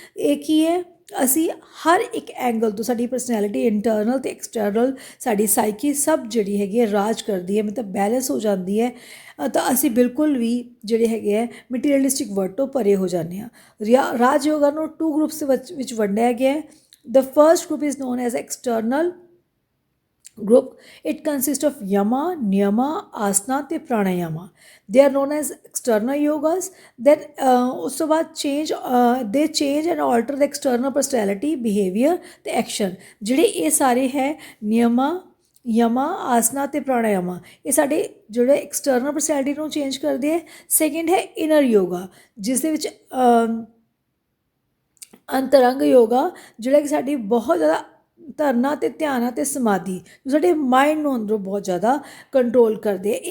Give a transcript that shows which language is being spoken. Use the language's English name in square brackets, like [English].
[Punjabi] ਇਹ ਕੀ ਹੈ, ਅਸੀਂ ਹਰ ਇੱਕ ਐਂਗਲ ਤੋਂ ਸਾਡੀ ਪਰਸਨੈਲਿਟੀ ਇੰਟਰਨਲ ਅਤੇ ਐਕਸਟਰਨਲ, ਸਾਡੀ ਸਾਈਕੀ ਸਭ ਜਿਹੜੀ ਹੈਗੀ ਹੈ ਰਾਜ ਕਰਦੀ ਹੈ, ਮਤਲਬ ਬੈਲੈਂਸ ਹੋ ਜਾਂਦੀ ਹੈ। ਤਾਂ ਅਸੀਂ ਬਿਲਕੁਲ ਵੀ ਜਿਹੜੇ ਹੈਗੇ ਹੈ ਮਟੀਰੀਅਲਿਸਟਿਕ ਵਰਡ ਤੋਂ ਪਰੇ ਹੋ ਜਾਂਦੇ ਹਾਂ। ਰਾਜ ਯੋਗਾ ਨੂੰ 2 ਗਰੁੱਪਸ ਵਿੱਚ ਵੰਡਿਆ ਗਿਆ ਹੈ। [English] The first group is known as external group. It consists of yama, niyama, asana ਤੇ pranayama. They are known as external yogas. Then [Punjabi] ਉਸ ਤੋਂ ਬਾਅਦ [English] they change and alter the external personality, behavior ਤੇ action। [Punjabi] ਜਿਹੜੇ ਇਹ ਸਾਰੇ ਹੈ ਨਿਯਮਾ, ਯਮਾ, ਆਸਨਾ ਅਤੇ ਪ੍ਰਾਣਾਯਾਮਾ, ਇਹ ਸਾਡੇ ਜਿਹੜੇ ਐਕਸਟਰਨਲ ਪਰਸਨੈਲਿਟੀ ਨੂੰ ਚੇਂਜ ਕਰਦੇ ਹੈ। ਸੈਕਿੰਡ ਹੈ ਇਨਰ ਯੋਗਾ, ਜਿਸ ਦੇ ਵਿੱਚ ਅੰਤਰੰਗ ਯੋਗਾ, ਜਿਹੜਾ ਕਿ ਸਾਡੀ ਬਹੁਤ ਜ਼ਿਆਦਾ ਧਰਨਾ ਅਤੇ ਧਿਆਨ ਅਤੇ ਸਮਾਧੀ, ਜੋ ਸਾਡੇ ਮਾਇੰਡ ਨੂੰ ਅੰਦਰੋਂ ਬਹੁਤ ਜ਼ਿਆਦਾ ਕੰਟਰੋਲ ਕਰਦੇ ਹੈ।